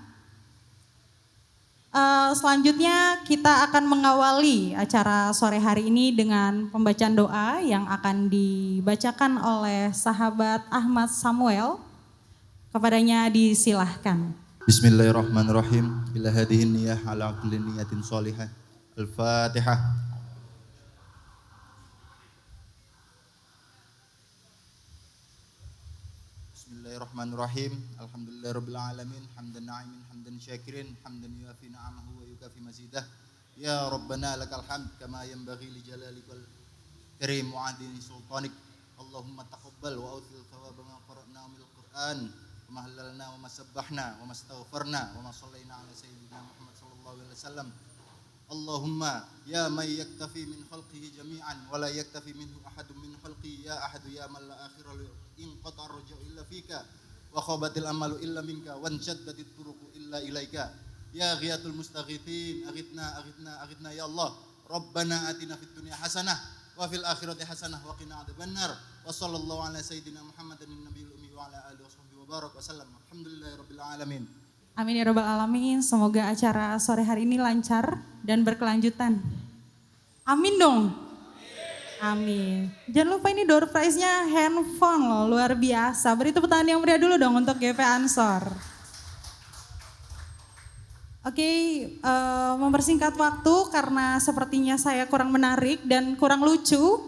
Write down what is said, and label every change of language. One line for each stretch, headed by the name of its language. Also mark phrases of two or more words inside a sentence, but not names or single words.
Indonesian: Selanjutnya kita akan mengawali acara sore hari ini dengan pembacaan doa yang akan dibacakan oleh sahabat Ahmad Samuel. Kepadanya disilahkan.
Arabic: بسم الله الرحمن الرحيم. إلى هذه النية على كل نية صالحة. الفاتحة. بسم الله الرحمن الرحيم. الحمد لله رب العالمين. حمدا ناعمين، حمدا شاكرين، حمدا يوافي نعمه ويكافئ مزيده. يا ربنا لك الحمد كما ينبغي لجلالك الكريم وعظيم سلطانك. اللهم تقبل وأوصل ثواب ما قرأنا من القرآن. وما هللنا وما سبحنا وما استغفرنا وما صلينا على سيدنا محمد صلى الله عليه وسلم اللهم يا من يكتفي من خلقه جميعا ولا يكتفي منه أحد من خلقه يا أحد يا من لا آخر له إن قطع الرجاء إلا فيك وخابت الأمل إلا منك وانشدت الطرق إلا إليك يا غياث المستغيثين أغثنا أغثنا أغثنا يا الله ربنا آتنا في الدنيا حسنة وفي الآخرة حسنة وقنا عذاب النار وصلى الله على سيدنا محمد النبي الأمي وعلى آله وصحبه وبارك وسلم الحمد لله رب العالمين. آمين يا رب العالمين.
Indonesian: Semoga acara sore hari ini lancar dan berkelanjutan. Amin dong. Amin. Jangan lupa ini
English: door prize-
Indonesian: nya handphone loh, luar biasa. Beri tepuk tangan yang meriah dulu dong untuk GP Ansor. Oke, mempersingkat waktu karena sepertinya saya kurang menarik dan kurang lucu.